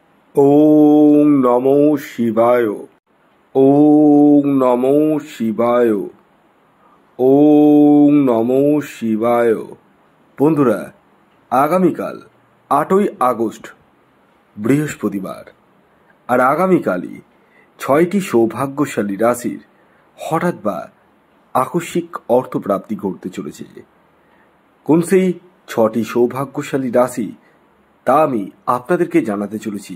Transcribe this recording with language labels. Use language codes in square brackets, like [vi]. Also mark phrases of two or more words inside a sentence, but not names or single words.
[sa] ওং নমো শিবায়। ওং নমো শিবায়। ওং নমো শিবায়। [bn] বন্ধুরা, আগামীকাল 8ই আগস্ট বৃহস্পতিবার, আর আগামীকালই 6টি সৌভাগ্যশালী রাশির হঠাৎ বা আকস্মিক অর্থপ্রাপ্তি ঘটতে চলেছে। কোন সেই 6টি সৌভাগ্যশালী রাশি তা আমি আপনাদেরকে জানাতে চলেছি।